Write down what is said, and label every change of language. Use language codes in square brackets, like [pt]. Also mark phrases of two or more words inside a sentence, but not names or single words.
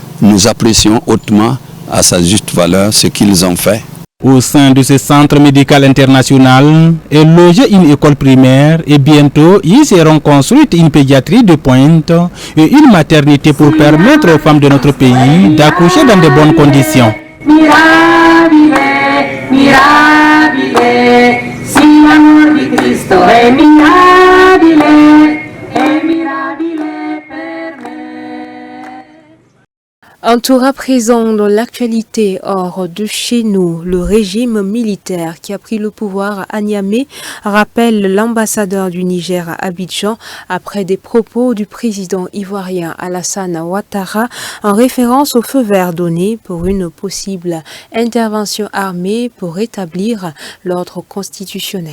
[fr] Nous apprécions hautement à sa juste valeur ce qu'ils ont fait. Au sein de ce centre médical international est logée une école primaire et bientôt y seront construites une pédiatrie de pointe et une maternité pour permettre aux femmes de notre pays d'accoucher dans de bonnes conditions. [it] Mirabile, mirabile, si l'amor di Cristo è mirabile, è mirabile per me. [fr] Un tour à présent dans l'actualité hors de chez nous. Le régime militaire qui a pris le pouvoir à Niamey rappelle l'ambassadeur du Niger à Abidjan après des propos du président ivoirien Alassane Ouattara en référence au feu vert donné pour une possible intervention armée pour rétablir l'ordre constitutionnel.